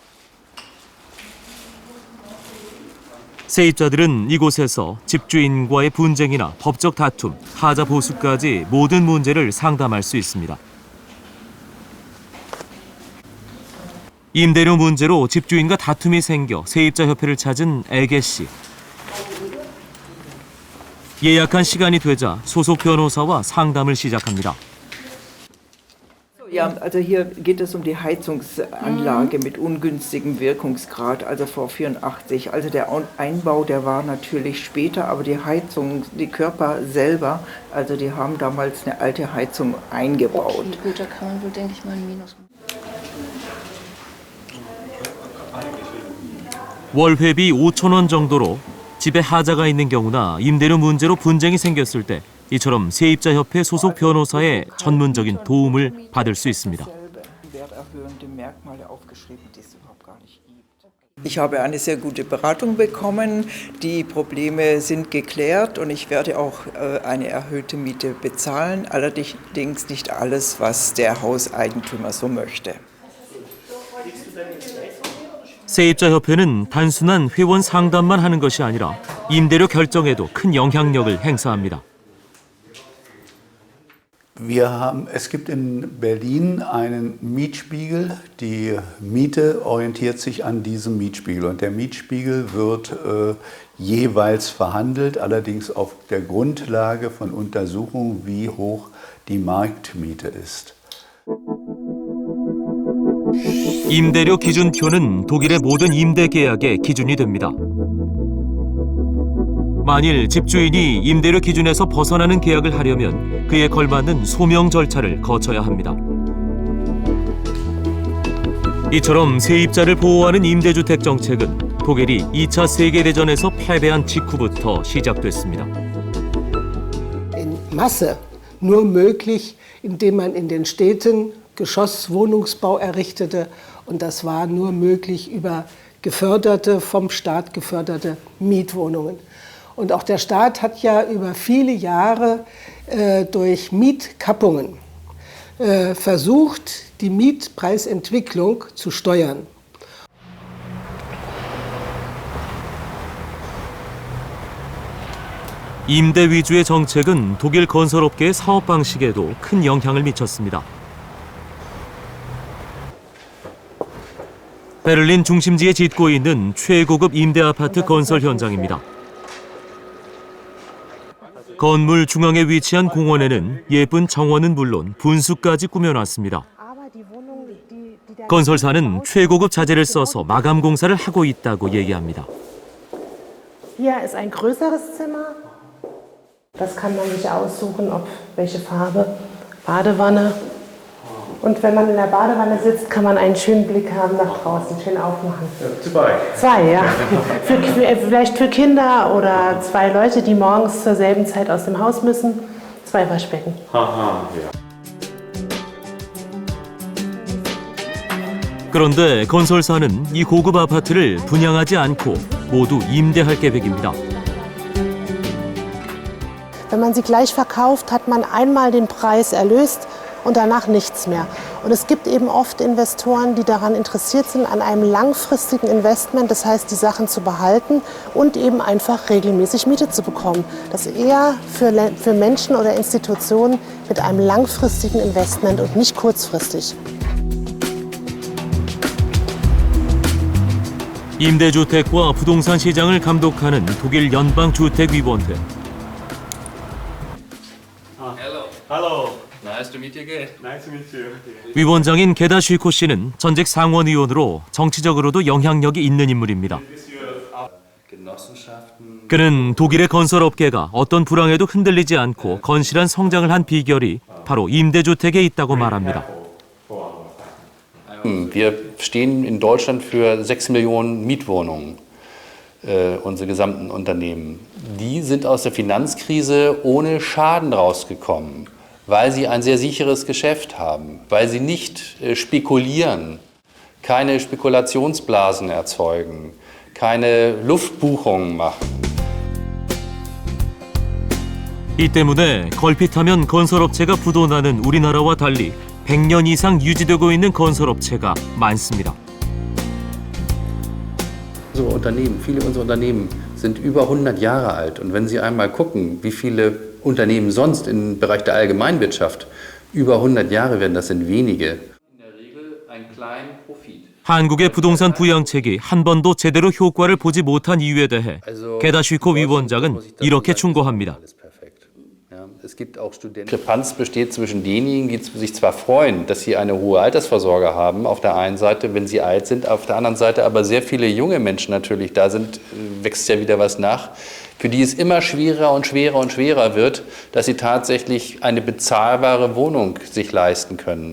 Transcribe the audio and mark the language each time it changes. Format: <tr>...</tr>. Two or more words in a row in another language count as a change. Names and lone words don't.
<ko>세입자들은 이곳에서 집주인과의 분쟁이나 법적 다툼, 하자 보수까지 모든 문제를 상담할 수 있습니다. 임대료 문제로 집주인과 다툼이 생겨 세입자 협회를 찾은 애게 씨. 예약한 시간이 되자 소속 변호사와 상담을 시작합니다.</ko> <de>Ja, also hier geht es die Heizungsanlage mit ungünstigem Wirkungsgrad, also vor 84. Also der Einbau, der war natürlich später, aber die Heizung, die Körper selber, also die haben damals eine alte Heizung eingebaut. Okay, gut, da kann man wohl, denke ich mal, ein Minus machen.</de> <ko>월 회비 5,000원 정도로 집에 하자가 있는 경우나 임대료 문제로 분쟁이 생겼을 때 이처럼 세입자협회 소속 변호사의 전문적인 도움을 받을 수 있습니다.</ko> <de>Ich habe eine sehr gute Beratung bekommen, die Probleme sind geklärt und ich werde auch eine erhöhte Miete bezahlen, allerdings nicht alles, was der Hauseigentümer so möchte.</de> <ko>세입자협회는 단순한 회원 상담만 하는 것이 아니라 임대료 결정에도 큰 영향력을 행사합니다.</ko> <de>Es gibt in Berlin einen Mietspiegel. Die Miete orientiert sich an diesem Mietspiegel. Und der Mietspiegel wird jeweils verhandelt, allerdings auf der Grundlage von Untersuchungen, wie hoch die Marktmiete ist.</de> <ko>임대료 기준표는 독일의 모든 임대 계약의 기준이 됩니다. 만일 집주인이 임대료 기준에서 벗어나는 계약을 하려면 그에 걸맞는 소명 절차를 거쳐야 합니다. 이처럼 세입자를 보호하는 임대주택 정책은 독일이 2차 세계대전에서 패배한 직후부터 시작됐습니다.</ko> <de>In Masse nur möglich, indem man in den Städten Geschosswohnungsbau errichtete. Und das war nur möglich über geförderte, vom Staat geförderte Mietwohnungen. Und auch der Staat hat ja über viele Jahre durch Mietkappungen versucht, die Mietpreisentwicklung zu steuern.</de> <ko>임대 위주의 정책은 독일 건설업계의 사업 방식에도 큰 영향을 미쳤습니다. 베를린 중심지에 짓고 있는 최고급 임대 아파트 건설 현장입니다. 건물 중앙에 위치한 공원에는 예쁜 정원은 물론 분수까지 꾸며놨습니다. 건설사는 최고급 자재를 써서 마감 공사를 하고 있다고 얘기합니다.</ko> <de>Hier ist ein größeres Zimmer. Das kann man sich aussuchen, ob welche Farbe, Badewanne. Und wenn man in der Badewanne sitzt, kann man einen schönen Blick haben nach draußen, schön aufmachen. Zwei, ja. Vielleicht für Kinder oder 2 Leute, die morgens zur selben Zeit aus dem Haus müssen. 2 Waschbecken.</de> <ko>그런데 건설사는 이 고급 아파트를 분양하지 않고 모두 임대할 계획입니다.</ko> <de>Wenn man sie gleich verkauft, hat man einmal den Preis erlöst und danach nichts mehr. Und es gibt eben oft Investoren, die daran interessiert sind, an einem langfristigen Investment, das heißt, die Sachen zu behalten und eben einfach regelmäßig Miete zu bekommen. Das eher für Menschen oder Institutionen mit einem langfristigen Investment und nicht kurzfristig.</de> <ko>임대주택과 부동산 시장을 감독하는 독일 연방주택위원회.</ko> <en>Hello. Nice to meet you again. Nice to meet you.</en> <ko>위원장인 게다 슈이코 씨는 전직 상원의원으로 정치적으로도 영향력이 있는 인물입니다. 그는 독일의 건설업계가 어떤 불황에도 흔들리지 않고 건실한 성장을 한 비결이 바로 임대주택에 있다고 말합니다.</ko> <de>Wir stehen in Deutschland für 6 Millionen Mietwohnungen, unsere gesamten Unternehmen. Die sind aus der Finanzkrise ohne Schaden rausgekommen, weil sie ein sehr sicheres Geschäft haben, weil sie nicht spekulieren, keine Spekulationsblasen erzeugen, keine Luftbuchungen machen.</de> <ko>이 때문에 걸핏하면 건설업체가 부도나는 우리나라와 달리 100년 이상 유지되고 있는 건설업체가 많습니다.</ko> <de>Unsere Unternehmen, viele unserer Unternehmen sind über 100 Jahre alt. Und wenn Sie einmal gucken, wie viele Unternehmen sonst im Bereich der Allgemeinwirtschaft über 100 Jahre werden, das sind wenige. In der Regel ein kleiner Profit.</de> <ko>한국의 부동산 부양책이 한 번도 제대로 효과를 보지 못한 이유에 대해 게다 슈이코 위원장은 이렇게 충고합니다.</ko> <de>Es gibt auch Studenten. Diskrepanz besteht zwischen denjenigen, die sich zwar freuen, dass sie eine hohe Altersvorsorge haben, auf der einen Seite, wenn sie alt sind, auf der anderen Seite aber sehr viele junge Menschen natürlich da sind, wächst ja wieder was nach, für die es immer schwerer und schwerer und schwerer wird, dass sie tatsächlich eine bezahlbare Wohnung sich leisten können.</de>